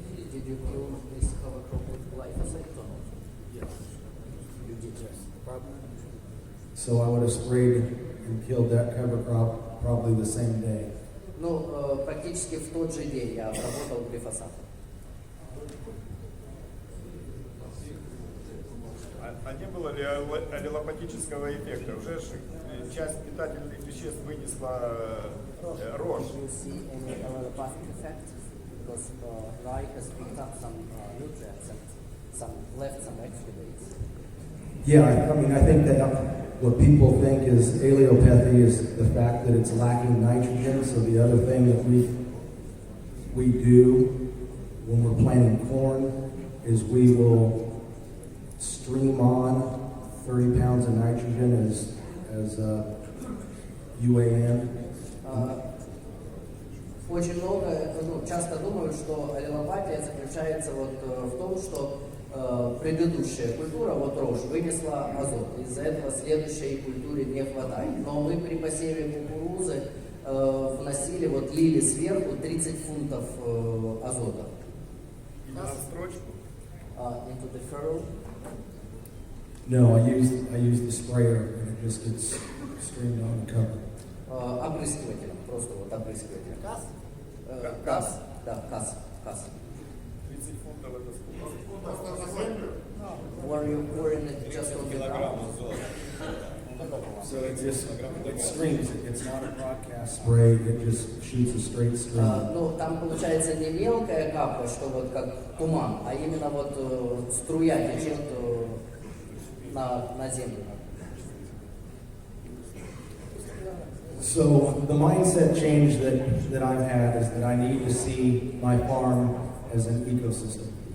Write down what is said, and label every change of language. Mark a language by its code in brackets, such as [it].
[en] Did you kill this cover crop with glyphosate or not? Yes. You did, yes. So I would have sprayed and killed that cover crop probably the same day. [ru] Ну, практически в тот же день я обработал глифосатом. А не было ли аллелопатического эффекта? Уже часть питательных веществ вынесла рожь. [en] Did you see any allelopathic effect? Because rye has picked up some nutrients and left some exudates. Yeah, I think that what people think is allelopathy is the fact that it's lacking nitrogen. So the other thing that we do when we're planting corn is we will stream on 30 pounds of nitrogen as UAN. [ru] Очень много, часто думают, что аллелопатия заключается вот в том, что предыдущая культура, вот рожь, вынесла азот. Из-за этого следующей культуре не хватает. Но мы при посеве кукурузы вносили, вот лили сверху 30 фунтов азота. На строчку? [en] Into the furrow. No, I use the sprayer and it just gets streamed on the cover. [ru] Опрыскивателем, просто вот опрыскивателем. Газ? Касс, да, касс. 30 фунтов это сколько? [en] Were you pouring it just on the ground? So it just streams. It's not a broadcast spray. It just shoots a straight stream. [ru] Ну, там получается не мелкая капля, что вот как туман, а именно вот струя течет на землю. [en] So the mindset change that I've had is that I need to see my farm as an ecosystem.